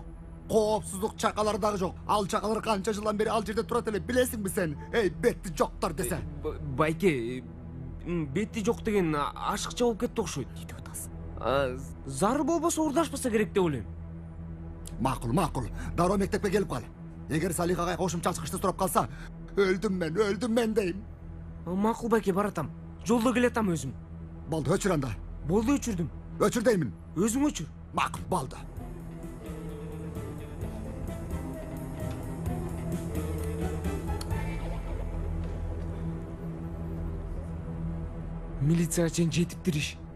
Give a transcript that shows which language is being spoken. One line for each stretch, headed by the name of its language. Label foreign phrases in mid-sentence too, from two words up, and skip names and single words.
Kyrgyz: Коопсуздук чакалары дагы жок. Ал чакалар канча жылдан бери ал жерде турат эле, билесиңби сен? Эй, бетти жоктор десе. Байке, бетти жок деген ашыкча болуп кетти окшойт. Эмне деп атасың? Зарыл болбосо урдашпаса керек деп ойлойм. Макул. Дароо мектепке келип кал. Эгер Салих агай кошумча чыгышты сурап калса,
Turkish: öldüm ben deyim.
Kyrgyz: Макул байке баратам. Жолдо келатам өзүм. Болду, өчүр анда. Болду өчүрдүм. Өчүр деймин. Өзүң өчүр. Макул, болду. Милицияга чейин жетиптир иш.